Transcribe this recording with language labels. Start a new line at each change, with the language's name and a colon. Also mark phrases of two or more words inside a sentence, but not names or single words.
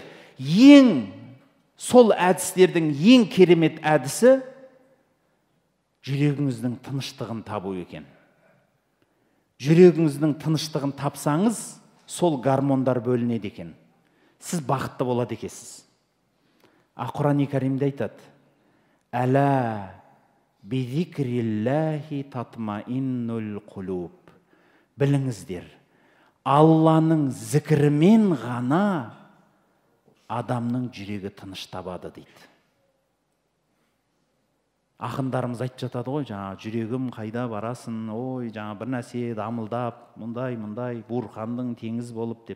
Kazakh: Ең сол әдістердің ең керемет әдісі жүрегіңіздің тыныштығын табу екен. Жүрегіңіздің тыныштығын тапсаңыз, сол гормондар бөлінеді екен. Сіз бақытты болады екенсіз. Құран-ы Кәрімде айтады:
Arabic: "ألا بذكر الله تطمئن القلوب".
Kazakh: Біліңіздер, Алланың зікірімен ғана адамның жүрегі тыныш табады дейді. Ақындарымыз айтып жатады ғой, жаңа жүрегім қайда барасың, ой, жаңа бір нәрсе дамылдап, мұндай буырқандың теңіз болып деп.